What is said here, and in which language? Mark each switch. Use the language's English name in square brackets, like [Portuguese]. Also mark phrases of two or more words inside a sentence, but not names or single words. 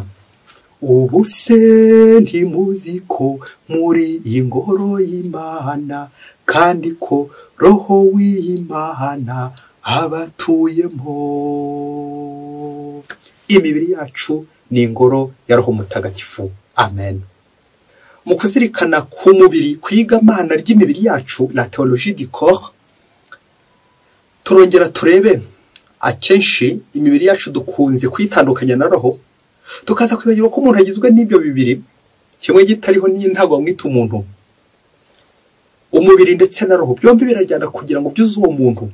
[Kinyarwanda] Ubu se ntimuzi ko muri iyi ngoro y'Imana, kandi ko Roho w'Imana abatuyemo? Imibiri yacu ni ingoro ya Roho Mutagatifu. Amen. Mu kuzirikana ku mubiri, kwiga Mana ry'imibiri yacu, [French] la théologie du corps, [Kinyarwanda] turongera turebe akenshi imibiri yacu dukunze kwitandukanya na roho, tukaza kwibagirwa ko umuntu agizwe n'ibyo bibiri, kimwe gitariho n'intago mwita umuntu. Umubiri ndetse na roho byombi birajyana kugira ngo byuze uwo muntu.